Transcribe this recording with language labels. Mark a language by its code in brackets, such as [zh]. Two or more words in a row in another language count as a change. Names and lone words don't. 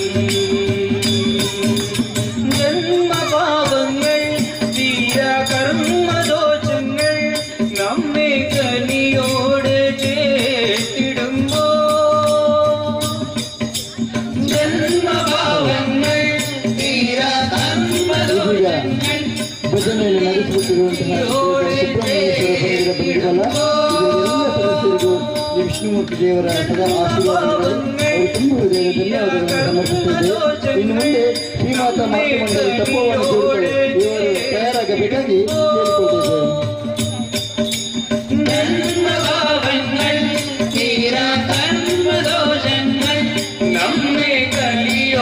[ml] ജന്മപാപങ്ങൾ തീരാ കർമ്മദോഷങ്ങൾ നമ്മെ കനിയോട് ചേർത്തിടുമ്പോ, ജന്മഭാവങ്ങൾ തീരാ കർമ്മദോഷങ്ങൾ [kn] ಭಜನೆಯನ್ನು ನಡೆಸುತ್ತಿರುವಂತಹ ಸುಬ್ರಹ್ಮಣ್ಯೇಶ್ವರ ಬಂಧುಗಳ ಸದಸ್ಯರಿಗೂ ಈ ವಿಷ್ಣುಮೂರ್ತಿ ದೇವರ ಸದಾ ಆಶೀರ್ವಾದಗಳು ಅವರು ತುಂಬ ಹೃದಯದ ಧನ್ಯವಾದಗಳನ್ನು ಸಮರ್ಪಿಸುತ್ತೇವೆ. ಇನ್ನು ಮುಂದೆ ಶ್ರೀಮಾತಾ ಮಾತೃಮಂಡಲ ತಪೋವನ ಗುರುಗಳು ಇವರು ತಯಾರಾಗಬೇಕಾಗಿ ಕೇಳಿಕೊಳ್ಳುತ್ತೇವೆ. [ml] ജന്മഭാവങ്ങൾ തീരാ കർമ്മദോഷങ്ങൾ നമ്മെ കലി